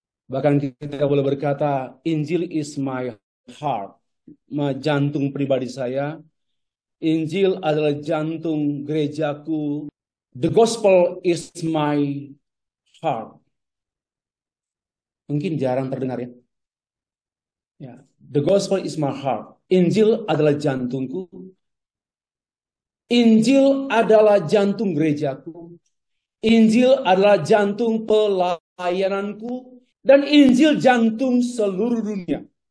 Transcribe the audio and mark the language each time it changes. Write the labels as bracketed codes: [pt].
[id] Bahkan kita boleh berkata, Injil [en] is my heart, [id] jantung pribadi saya. Injil adalah jantung gerejaku. [en] The gospel is my heart. [id] Mungkin jarang terdengar ya. [en] Ya, the gospel is my heart. [id] Injil adalah jantungku. Injil adalah jantung gerejaku. Injil adalah jantung pelayananku. Dan Injil jantung seluruh dunia.